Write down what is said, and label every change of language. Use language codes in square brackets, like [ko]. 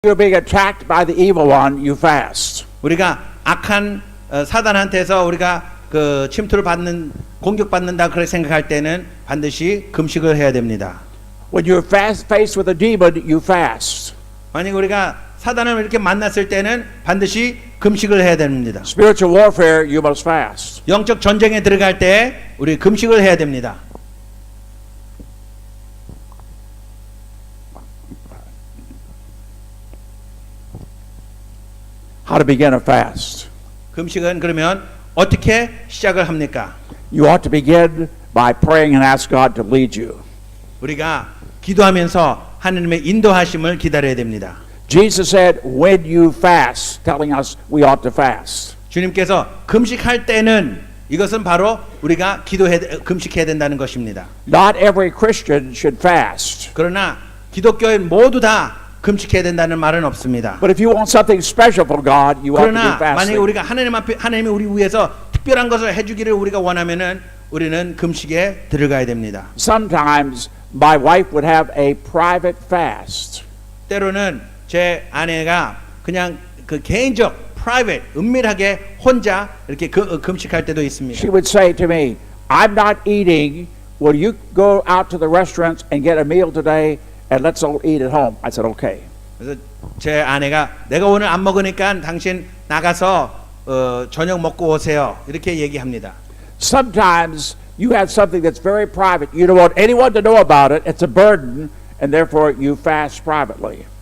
[en] You're being attacked by the evil one, you fast. [ko] 우리가 악한 사단한테서 우리가 그 침투를 받는 공격받는다 그렇게 생각할 때는 반드시 금식을 해야 됩니다. [en] When you're faced with a demon, you fast. [ko] 만약 우리가 사단을 이렇게 만났을 때는 반드시 금식을 해야 됩니다. [en] Spiritual warfare, you must fast. [ko] 영적 전쟁에 들어갈 때 우리 금식을 해야 됩니다. [en] How to begin a fast? [ko] 금식은 그러면 어떻게 시작을 합니까? [en] You ought to begin by praying and ask God to lead you. [ko] 우리가 기도하면서 하나님의 인도하심을 기다려야 됩니다. [en] Jesus said, when you fast, telling us we ought to fast. [ko] 주님께서 금식할 때는 이것은 바로 우리가 금식해야 된다는 것입니다. [en] Not every Christian should fast. [ko] 그러나 기독교인 모두 다 금식해야 된다는 말은 없습니다. [en] But if you want something special from God, you ought to be [ko] 그러나 만약에 [en] fasting. [ko] 우리가 하나님이 우리 위해서 특별한 것을 해주기를 우리가 원하면은 우리는 금식에 들어가야 됩니다. [en] Sometimes my wife would have a private fast. [ko] 때로는 제 아내가 그냥 그 개인적, private, 은밀하게 혼자 이렇게 금식할 때도 있습니다. [en] She would say to me, I'm not eating. Will you go out to the restaurants and get a meal today and let's all eat at home? I said, okay. [ko] 그래서 제 아내가 내가 오늘 안 먹으니까 당신 나가서 저녁 먹고 오세요. 이렇게 얘기합니다. [en] Sometimes you have something that's very private. You don't want anyone to know about it. It's a burden, and therefore you fast privately.